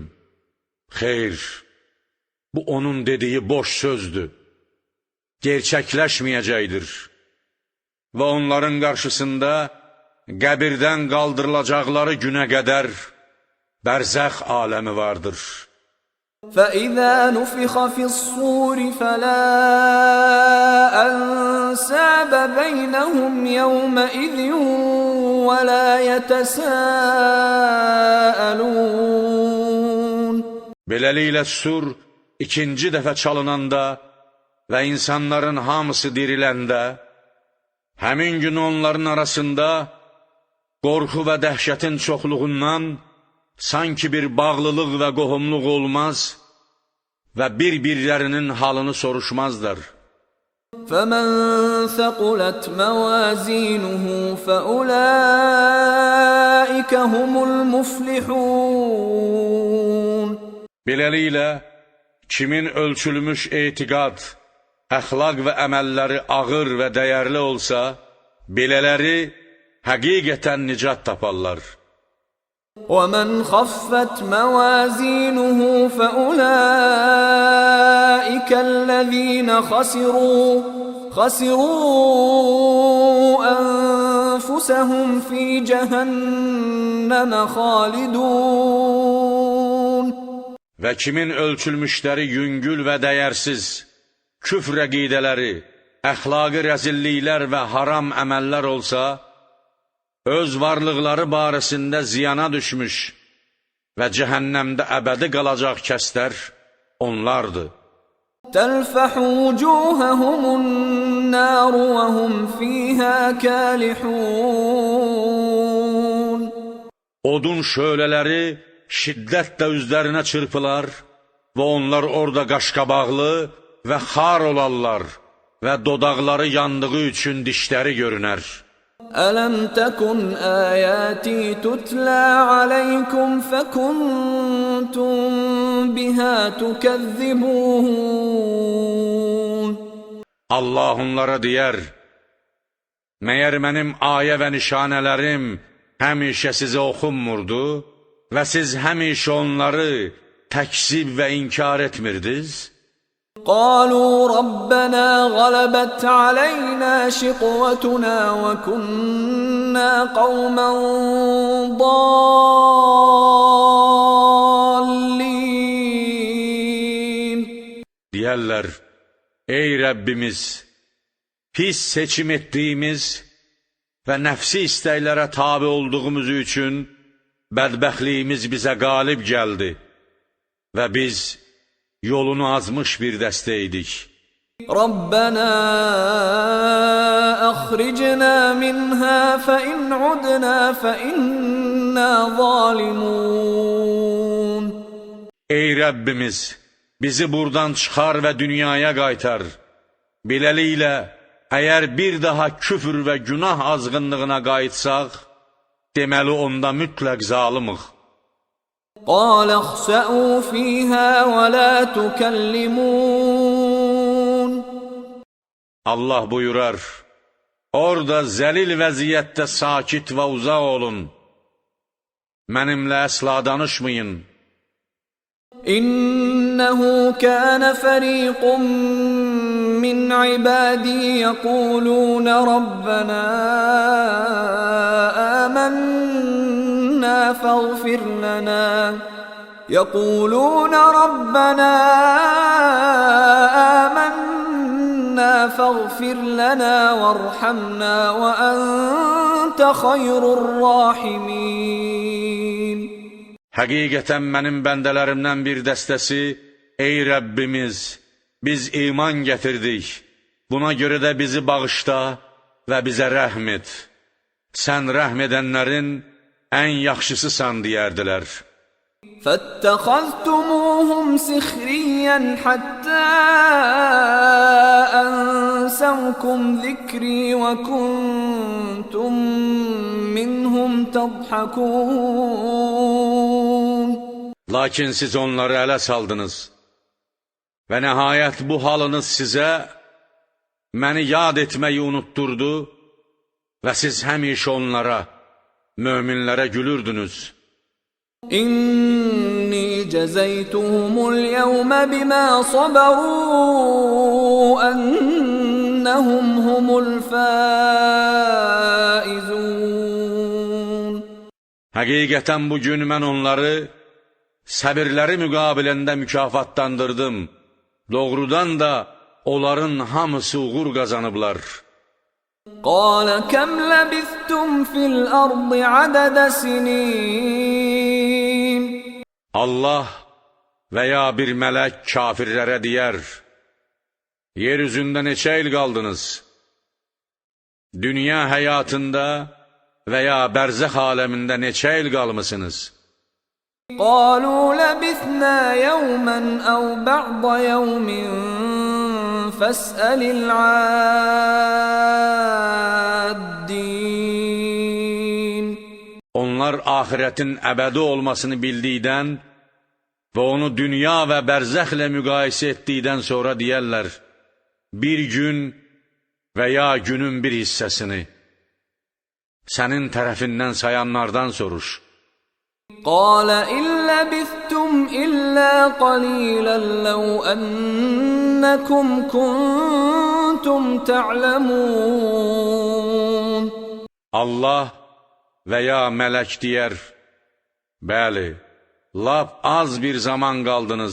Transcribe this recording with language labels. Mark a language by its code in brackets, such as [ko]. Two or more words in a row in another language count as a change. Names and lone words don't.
[az] Xeyr, bu onun dediyi boş sözdür, gerçəkləşməyəcəkdir. Və onların qarşısında qəbirdən qaldırılacaqları günə qədər bərzəx aləmi vardır. [ar] فَإِذَا نُفِخَ فِي الصُّورِ فَلَا أَنْسَابَ بَيْنَهُمْ يَوْمَئِذٍ وَلَا يَتَسَاءَلُونَ. [az] Beləliklə sur ikinci dəfə çalınanda və insanların hamısı diriləndə, həmin gün onların arasında qorxu və dəhşətin çoxluğundan sanki bir bağlılıq və qohumluq olmaz və bir-birlərinin halını soruşmazlar. [ar] فَمَنْ ثَقُلَتْ مَوَازِينُهُ فَأُولَٰئِكَ هُمُ الْمُفْلِحُونَ. [az] Beləliklə, kimin ölçülmüş etiqad, əxlaq və əməlləri ağır və dəyərli olsa, belələri həqiqətən nicat taparlar. [ar] وَمَنْ خَفَّتْ مَوَازِينُهُ فَأُولَئِكَ الَّذِينَ خَسِرُوا أَنفُسَهُمْ فِي جَهَنَّمَ خَالِدُونَ. [az] Və kimin ölçülmüşləri yüngül və dəyərsiz, küfr əqidələri, əxlaqi rəzilliklər və haram əməllər olsa, öz varlıqları barəsində ziyana düşmüş və cəhənnəmdə əbədi qalacaq kəslər onlardır. [ar] تَلْفَحُ وُجُوهَهُمُ النَّارُ وَهُمْ فِيهَا كَالِحُونَ. [az] Odun şölələri şiddətlə üzlərinə çırpılar və onlar orada qaşqabaqlı və xar olarlar və dodaqları yandığı üçün dişləri görünər. [ar] أَلَمْ تَكُنْ آيَاتِي تُتْلَى عَلَيْكُمْ فَكُنْتُمْ بِهَا تُكَذِّبُونَ. [az] Allah onlara deyər, məyər mənim ayə və nişanələrim həmişə sizə oxunmurdu və siz həmişə onları təkzib və inkar etmirdiniz? [ar] قالوا ربنا غلبت علينا شقوتنا وكنا قوما ضالين. [az] Deyərlər, ey Rəbbimiz, pis seçim etdiyimiz və nəfsi istəklərə tabi olduğumuz üçün bədbəxtliyimiz bizə qalib gəldi və biz yolunu azmış bir dəstə idik. [ar] ربنا أخرجنا منها فإن عدنا فإنا ظالمون. [az] Ey Rəbbimiz, bizi buradan çıxar və dünyaya qaytar. Beləliklə, əgər bir daha küfr və günah azğınlığına qayıtsaq, deməli onda mütləq zalımıq. [ar] قال اخسأوا فيها ولا تكلمون. [az] Allah buyurar, orada zəlil vəziyyətdə sakit və uzaq olun. Mənimlə əsla danışmayın. [ar] إنه كان فريق من عبادي يقولون ربنا آمنا فاغفر لنا وارحمنا وأنت خير الراحمين. [az] Həqiqətən mənim bəndələrimdən bir dəstəsi, ey Rəbbimiz, biz iman gətirdik, buna görə də bizi bağışla və bizə rəhm et. Sən rəhm edənlərin ən yaxşısısan deyərdilər. [ar] فاتخذتموهم سخريا حتى أنسوكم ذكري وكنتم منهم تضحكون. [az] Lakin siz onları ələ saldınız və nəhayət bu halınız sizə məni yad etməyi unutturdu və siz həmişə onlara, möminlərə gülürdünüz. [ar] إني جزيتهم اليوم بما صبروا أنهم هم الفائزون. [az] Həqiqətən bugün mən onları səbirləri müqabiləndə mükafatlandırdım. Doğrudan da onların hamısı uğur qazanıblar. [ar] قال كم لبثتم في الأرض عدد سنين. [az] Allah və ya bir mələk kafirlərə deyər, yer üzündə neçə il qaldınız? Dünya həyatında və ya bərzəx aləmində neçə il qalmısınız? [ar] قالوا لبثنا يوما أو بعض يوم فاسأل العادين. [az] Onlar axirətin əbədi olmasını bildikdən və onu dünya və bərzəxlə müqayisə etdikdən sonra deyərlər, bir gün və ya günün bir hissəsini sənin tərəfindən sayanlardan soruş. [ar] قال إن لبثتم إلا قليلا لو أنكم كنتم تعلمون. [az] Allah və ya mələk deyər, bəli, lap az bir zaman qaldınız.